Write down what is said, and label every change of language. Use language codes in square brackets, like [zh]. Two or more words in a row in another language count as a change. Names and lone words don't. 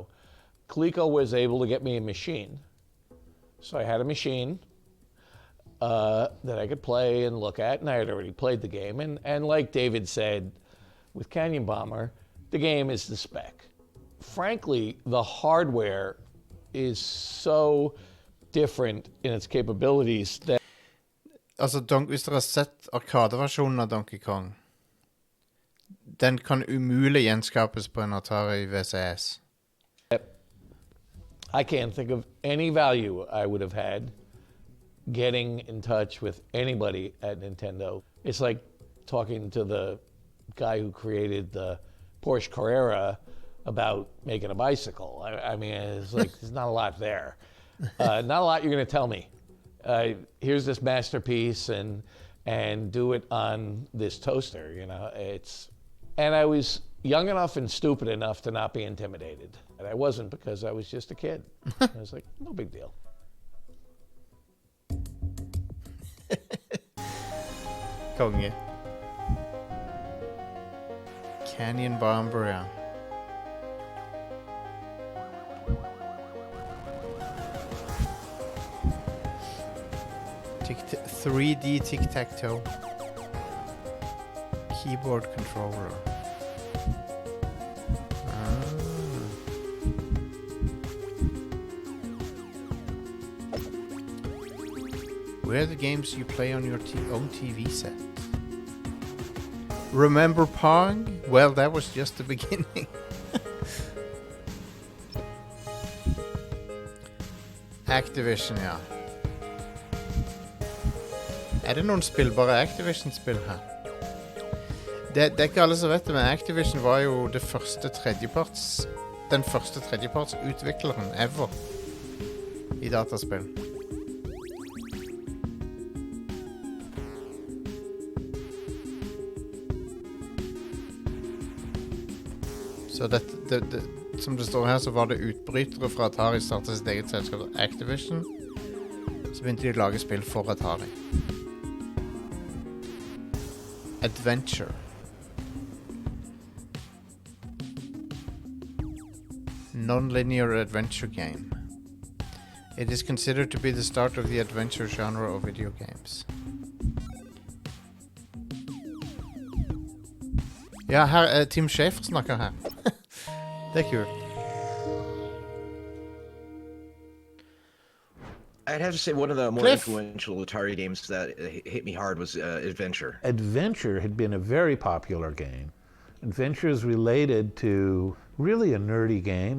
[en] Coleco was able to get me a machine. So I had a machine that I could play and look at, and I had already played the game. And like David said, with Canyon Bomber, the game is the spec. Frankly, the hardware is so different in its capabilities that... [no] Altså, hvis dere har sett arkadeversjonen av Donkey Kong, den kan umulig gjenskapes på en Atari VCS. [en] I can't think of any value I would have had getting in touch with anybody at Nintendo. It's like talking to the guy who created the Porsche Carrera about making a bicycle. I mean, it's like, there's not a lot there. Not a lot you're going to tell me. Here's this masterpiece and do it on this toaster, and I was young enough and stupid enough to not be intimidated. And I wasn't, because I was just a kid. I was like, no big deal. [no] Konge. Canyon Bomber, ja. [en] Tic 3D tic-tac-toe. Keyboard controller. Where are the games you play on your own TV set? Remember Pong? Well, that was just the beginning. [no] Activision, ja. Er det noen spillbare Activision-spill her? Det er ikke alle som vet det, men Activision var jo den første tredjeparts utvikleren ever i dataspill. Så som det står her, så var det utbrytere fra Atari startet sitt eget selskap Activision. Så begynte de å lage spill for Atari. [en] Adventure. Non-linear adventure game. It is considered to be the start of the adventure genre of video games. [no] Ja, her Tim Schafer snakker her. Det er kult. [en] I'd have to say one of the more influential Atari games that hit me hard was Adventure. Adventure had been a very popular game. Adventure is related to really a nerdy game.